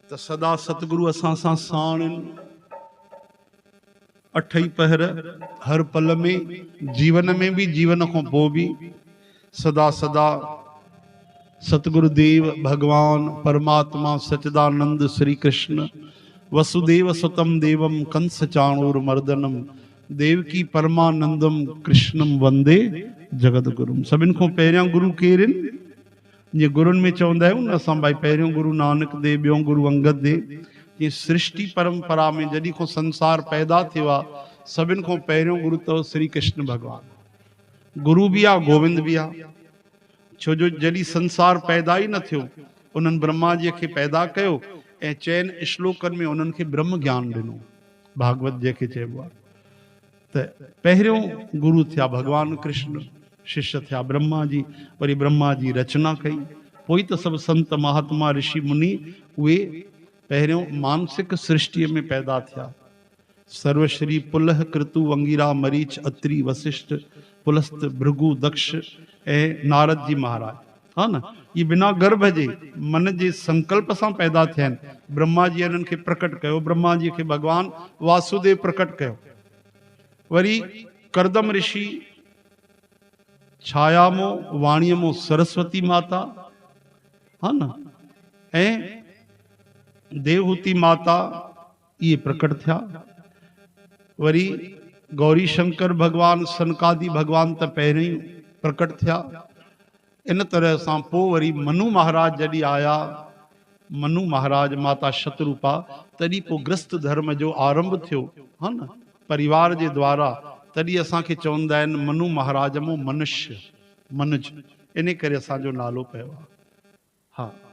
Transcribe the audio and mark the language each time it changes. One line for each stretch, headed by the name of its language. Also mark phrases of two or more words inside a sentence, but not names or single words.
Sindhi: त सदा सतगुरु असां सां साण अठई पहर हर पल में, जीवन में भी, जीवन को पोइ भी सदा सदा सतगुरुदेव भगवान परमात्मा सच्चिदानंद श्री कृष्ण
Sanskrit: वसुदेव सुतम देवम कंस चाणूर मर्दनम देवकी परमानंदम कृष्णम वंदे जगत गुरुम।
Sindhi: सभिनि खां पहिरियां गुरु केरु आहिनि? जीअं गुरुनि में चवंदा आहियूं न असां भाई पहिरियों गुरु नानक देव, ॿियों गुरु अंगद देव। जीअं सृष्टि परंपरा में जॾहिं खां संसार पैदा थियो आहे सभिनि खां पहिरियों गुरु अथव श्री कृष्ण भगवान। गुरु भी आहे, गोविंद भी आहे। छो जो जॾहिं संसार पैदा ई न थियो उन्हनि ब्रह्मा जी खे पैदा कयो ऐं चइनि श्लोकनि में उन्हनि खे ब्रह्म ज्ञान ॾिनो, भागवत जंहिंखे चइबो आहे। त पहिरियों गुरु थिया भगवान कृष्ण, शिष्य थिया ब्रह्मा जी, वरी ब्रह्मा जी रचना कई, पोइ त सभु संत महात्मा ऋषि मुनि उहे पहिरियों मानसिक सृष्टि में पैदा थिया। सर्वश्री पुलह कृतु अंगिरा मरीच अत्रि वशिष्ठ पुलस्त भृगु दक्ष ऐं नारद जी महाराज, हा न, ये बिना गर्भ जे मन जे संकल्प सां पैदा थिया आहिनि। ब्रह्मा जी इन्हनि खे प्रकट कयो, ब्रह्मा जी खे भगवान वासुदेव प्रकट कयो। वरी करदम ऋषि, छायामो वाणियमो सरस्वती माता, हा न, ऐं देवहूति माता ये प्रकट थिया। वरी गौरी शंकर भगवान सनकादि भगवान त पहिरियों प्रकट थिया। इन तरह सां पोइ वरी मनु महाराज जॾहिं आया, मनु महाराज माता शतरूपा, तॾहिं पोइ ग्रस्त धर्म जो आरंभ थियो, हा न, परिवार जे द्वारा। तॾहिं असांखे चवंदा आहिनि मनु महाराज मो मनुष्य, मनुज, इन करे असांजो नालो पियो आहे। हा।